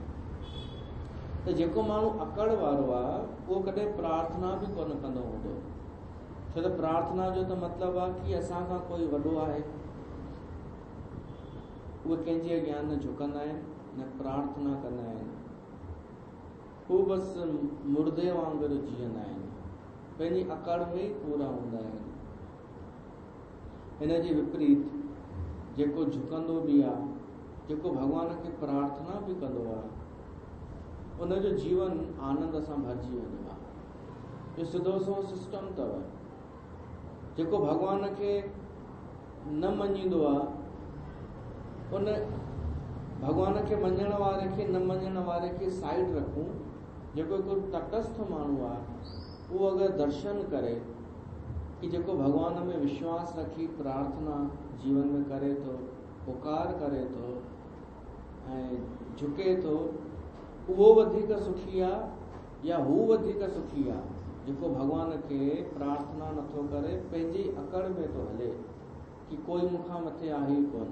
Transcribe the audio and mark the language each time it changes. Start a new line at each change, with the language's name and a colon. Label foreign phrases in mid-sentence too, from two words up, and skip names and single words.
Sindhi: त जेको माण्हू अकड़ वारो आहे उहो कॾहिं प्रार्थना बि कोन कंदो हूंदो। छो त प्रार्थना जो त मतिलबु आहे कि असां खां कोई वॾो आहे। उहे कंहिंजे अॻियां न झुकंदा आहिनि, न प्रार्थना कंदा आहिनि। हू बसि मुर्दे वांगुरु जीअंदा आहिनि, पंहिंजी अकड़ में ई पूरा हूंदा आहिनि। हिन जे विपरीत जेको झुकंदो बि आहे, जेको भॻवान खे प्रार्थना बि कंदो आहे, उनजो जीवन आनंद सां भरिजी वेंदो आहे। इहो सिधो सो सिस्टम अथव। जेको भॻवान खे न मञींदो आहे, उन भॻवान खे मञण वारे खे न मञण वारे खे साइड रखूं। जेको हिकु तटस्थ माण्हू आहे उहो अगरि दर्शन करे कि जेको भॻवान में विश्वास रखी प्रार्थना जीवन में करे थो, पुकार करे थो ऐं झुके थो, उहो वधीक सुखी आहे या हू वधीक सुखी आहे जेको भॻवान खे प्रार्थना नथो करे, पंहिंजी अकड़ में थो हले कि कोई मूंखां मथे आहे ई कोन।